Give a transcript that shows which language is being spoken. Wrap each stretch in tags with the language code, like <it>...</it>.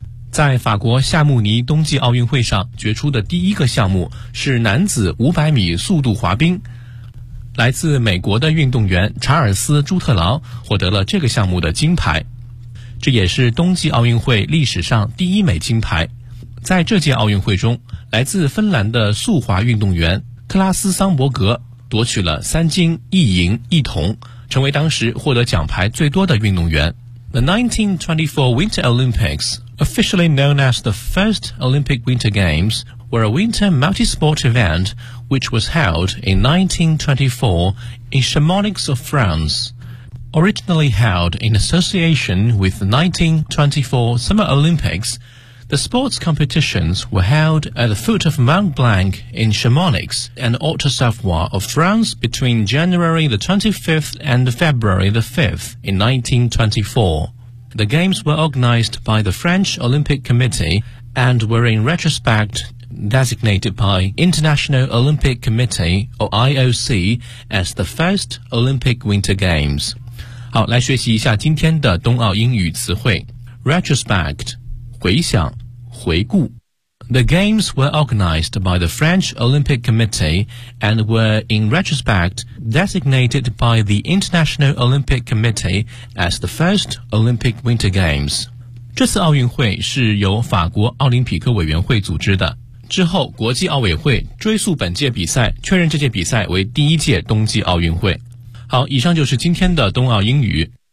<zh>在法国夏慕尼冬季奥运会上决出的第一个项目是男子500米速度滑冰，来自美国的运动员查尔斯·朱特劳获得了这个项目的金牌，这也是冬季奥运会历史上第一枚金牌。在这届奥运会中，来自芬兰的速滑运动员克拉斯·桑伯格夺取了三金一银一铜，成为当时获得奖牌最多的运动员。</zh> <en>The 1924 Winter Olympics, officially known as the first Olympic Winter Games, were a winter multi-sport event which was held in 1924 in Chamonix of France. Originally held in association with the 1924 Summer Olympics, the sports competitions were held at the foot of Mont Blanc in Chamonix and Haute-Savoie of France between January the 25th and February the 5th in 1924. The games were organized by the French Olympic Committee and were in retrospect designated by International Olympic Committee or IOC as the first Olympic Winter Games.</en> <zh>好，来学习一下今天的冬奥英语词汇。 Retrospect 回想回顾。</zh> <en>The games were organized by the French Olympic Committee and were in retrospect designated by the International Olympic Committee as the first Olympic Winter Games.</en> <zh>这次奥运会是由法国奥林匹克委员会组织的，之后国际奥委会追溯本届比赛，确认这届比赛为第一届冬季奥运会。好，以上就是今天的冬奥英语。</zh>